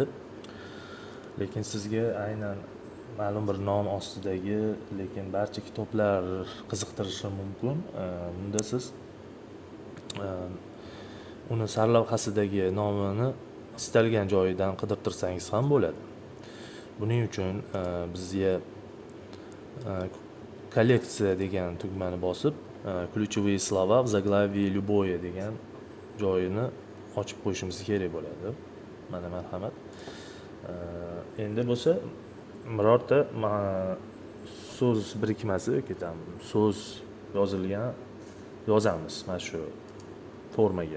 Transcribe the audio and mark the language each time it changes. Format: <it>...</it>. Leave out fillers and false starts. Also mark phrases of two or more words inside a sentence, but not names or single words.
<uz>Lekin sizga aynan ma'lum bir nom ostidagi, lekin barcha kitoblar qiziqtirishi mumkin. Bunda siz uni sarlavhasidagi nomini istalgan joyidan qidirtirsangiz ham bo'ladi. Buning uchun bizga kolleksiya degan tugmani bosib</uz> <ru>ключевые слова в заглавии любое</ru> <uz>degan joyini ochib qo'yishimiz kerak bo'ladi. Mana marhamat. Endi bo'lsa birorta so'z birikmasi yoki so'z yozilgan yozamiz mana shu formaga.</uz>